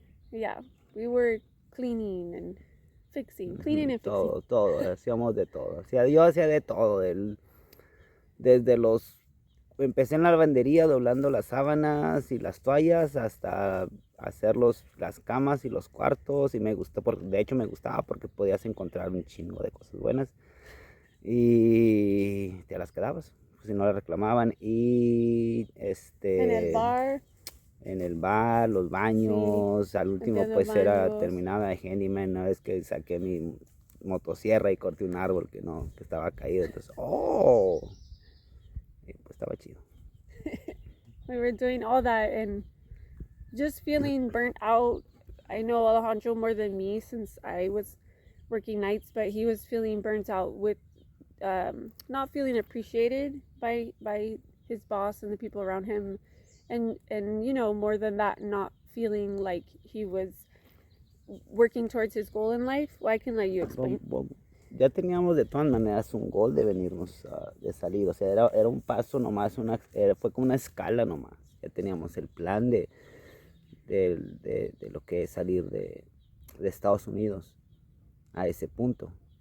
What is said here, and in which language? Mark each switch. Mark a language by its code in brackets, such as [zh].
[en] Yeah, we were cleaning and fixing, cleaning and fixing. [es] Todo, hacíamos de todo. Yo hacía de todo, desde empecé en la lavandería doblando las sábanas y las toallas hasta hacer las camas y los cuartos y me gustó, de hecho me gustaba porque podías encontrar un chingo de cosas buenas y te las quedabas, pues, si no las reclamaban y en el bar, los baños, sí, al último limpiando pues era baños. terminada de handyman, una vez que saqué mi motosierra y corté un árbol que estaba caído, entonces, pues estaba chido. [en] We were doing all that and just feeling burnt out. I know Alejandro more than me since I was working nights, but he was feeling burnt out with not feeling appreciated by his boss and the people around him, and more than that, not feeling like he was working towards his goal in life. Well, I can let you explain. [es] Ya teníamos de todas maneras un gol de venirnos, de salir, o sea, era un paso nomás, fue como una escala nomás, ya teníamos el plan de lo que es salir de Estados Unidos a ese punto.